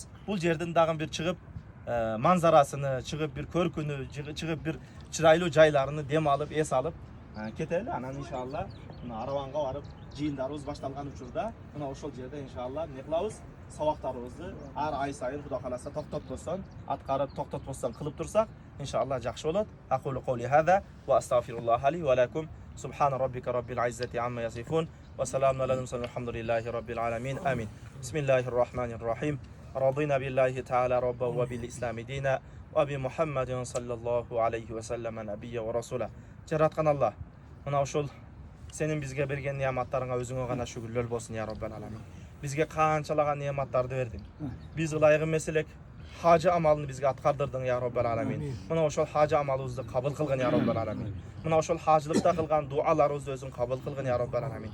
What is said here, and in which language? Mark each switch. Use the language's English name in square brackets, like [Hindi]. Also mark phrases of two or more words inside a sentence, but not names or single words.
[Kyrgyz] Бул жерден дагы bir чыгып манзарасыны, чыгып bir көркүнү, чыгып bir чырайлуу жайларыны дем алып, эс алып кетели. Анан иншалла мына Араванга барып жыйындарыбыз башталган учурда мына ошол жерде иншалла эмне кылабыз? Сабактарыбызды ар ай сайын Кудай кааласа токтотпостон, аткарып токтотпостон кылып турсак, иншалла жакшы болот. [Arabic] أقول قولي هذا وأستغفر الله لي ولكم سبحان ربك رب العزة عما يصفون وسلام على المرسلين والحمد لله رب العالمين. Amin. Bismillahirrahmanirrahim. رضينا بالله تعالى ربا وبالإسلام دينا وبمحمد صلى الله عليه وسلم نبيا ورسولا. [Kyrgyz] Жараткан Аллах, мына ошол сенин бизге берген неаматтарыңа өзүңө гана шүгүрлөр болсун [Arabic] يا رب العالمين. [Kyrgyz] Бизге канчалаган неаматтарды бердиң. Биз ылайыгы меселек хажы амалын бизге аткардырдың [Arabic] يا رب العالمين. [Kyrgyz] Мына ошол хажы амалыбызды кабыл кылган [Arabic] يا رب العالمين. [Kyrgyz] Мына ошол хажылыкта кылган дуаларыбызды өзүң кабыл кылган [Arabic] يا رب العالمين.